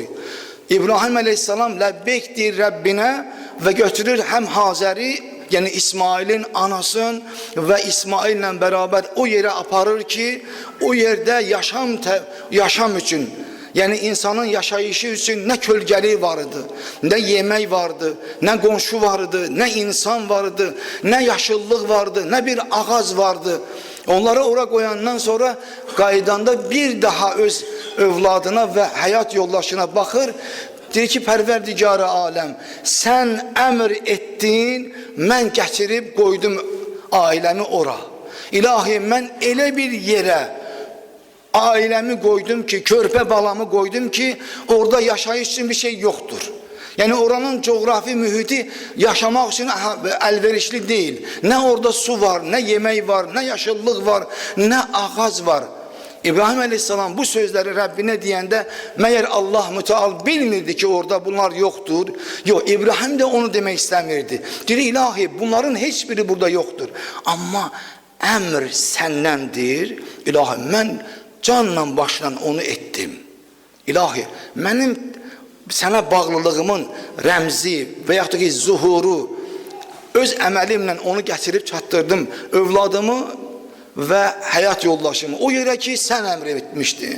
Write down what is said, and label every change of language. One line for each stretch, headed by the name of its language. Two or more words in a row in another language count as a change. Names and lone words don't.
Turkish: İbrahim aleyhisselam lebbektir Rabbine ve götürür hem Hazer'i yani İsmail'in anasın ve İsmail'le beraber o yere aparır ki o yerde yaşam için yani insanın yaşayışı için ne kölgeliği vardı, ne yemek vardı, ne komşu vardı, ne insan vardı, ne yaşıllıq vardı, ne bir ağac vardı.
Azerbaijani: Onları oraya koyandan sonra qaydanda bir daha öz övladına ve hayat yoldaşına bakır. Deyir ki, Pərverdigar-ı aləm, sen əmr etdin, mən gətirib qoydum ailəmi ora.
Turkish: İlahi,
Azerbaijani: mən elə bir yerə
Turkish: ailemi koydum ki, körpe balamı koydum ki, orada yaşayış için bir şey yoktur. Yani oranın coğrafi mühiti yaşamak için elverişli değil. Ne orada su var, ne yemek var, ne yaşıllıq var, ne ağac var. İbrahim Aleyhisselam bu sözleri Rabbine diyende meğer Allah müteal bilmirdi ki orada bunlar yoktur. Yok, İbrahim de onu demek istemirdi. Dedi ilahi bunların hiçbiri burada yoktur.
Azerbaijani: Ama əmr səndəndir. İlahi, mən canla başla onu etdim. İlahi, mənim sənə bağlılığımın rəmzi və yaxud da ki, zuhuru öz əməlimlə onu gətirib çatdırdım. Övladımı və həyat yoldaşımı o yerə ki, sən əmr etmişdin.